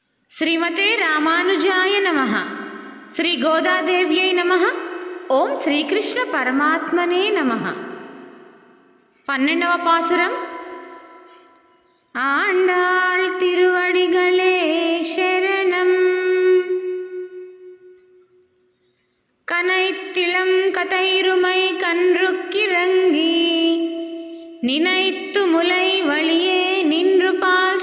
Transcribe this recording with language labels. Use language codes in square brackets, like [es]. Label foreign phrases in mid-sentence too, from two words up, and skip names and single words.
[sa] श्रीमते रामानुजाय नमः। श्री गोदादेव्यै नमः। ओम श्रीकृष्ण परमात्मने नमः। [ta] 12వ பாசுரம். ஆண்டாள் திருவடிகளே சரணம். கனைத்திளம் கதைருமை கன்றுக்கிறங்கி நினைத்து முலை வழியே நின்று பால்